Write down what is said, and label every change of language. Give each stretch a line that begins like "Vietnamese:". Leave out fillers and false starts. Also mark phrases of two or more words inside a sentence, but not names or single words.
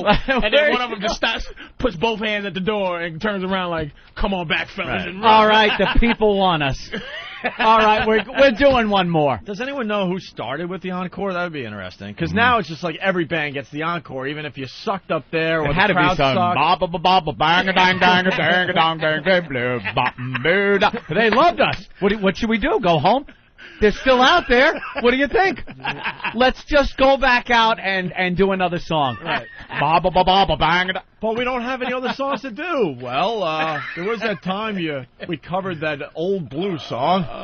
English: And then one of them just stops, puts both hands at the door, and turns around like, come on back, fellas. Right. All right, the people want us. All right, we're doing one more. Does anyone know who started with the encore? That would be interesting. Because now it's just like every band gets the encore, even if you sucked up there or It had the to be crowd some bang-a-dang-dang-a-dang-a-dang-a-dang-a-dang-a-dang-a-dang-a-dang. They loved us. What should we do? Go home? They're still out there. What do you think? Let's just go back out and do another song. Right. Bang. But we don't have any other songs to do. Well, there was that time we covered that old blues song.